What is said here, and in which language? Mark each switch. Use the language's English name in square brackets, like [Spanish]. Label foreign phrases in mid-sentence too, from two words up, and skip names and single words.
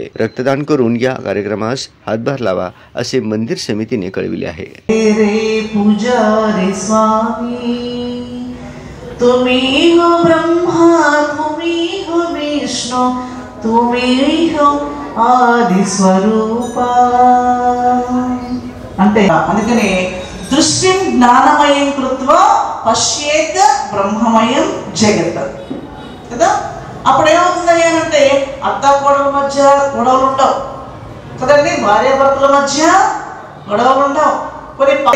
[Marathi] रक्तदान करून या कार्यक्रमास हातभार लावा असे मंदिर समितीने कळविले आहे। रे पुजारी स्वामी, तुम्ही हो ब्रह्मा, तुम्ही हो विष्णु, तुम्ही हो आदि स्वरूपा [Telugu] అంటే అందుకనే [Sanskrit] దృష్టిం జ్ఞానమయం కృత్వా పశ్యేత్ బ్రహ్మమయం జగత్ [Marathi] కదా। [Telugu] అప్పుడు ఏమవుతుంది అంటే అత్త కోడల మధ్య గొడవలు ఉండవు కదండి, భార్యాభర్తల మధ్య గొడవలు ఉండవు కొన్ని।